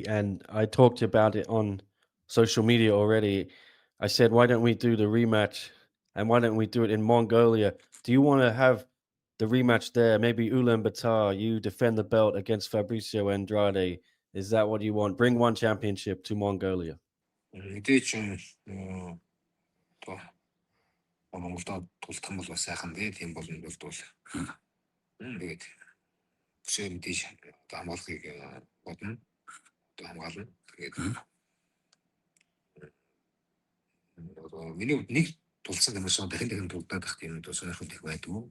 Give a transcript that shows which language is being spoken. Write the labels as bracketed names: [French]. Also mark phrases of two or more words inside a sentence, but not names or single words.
[English] And I talked about it on social media already. I said, why don't we do the rematch? And why don't we do it in Mongolia? Do you want to have the rematch there? Maybe Ulaanbaatar, you defend the belt against Fabricio Andrade. Is that what you want? Bring one championship to Mongolia. [Mongolian] Мэдээж одоо Монголд тулдах юм бол бас сайхан дээ. Тийм болно бол тэгээд өсөө мэдээж одоо хамгаалахыг бодно. Одоо хамгаална. Тэгээд миний хувьд нэг тулсан тамирчин дахин тулдаад байх тийм одоо сонирхол их байдгүй.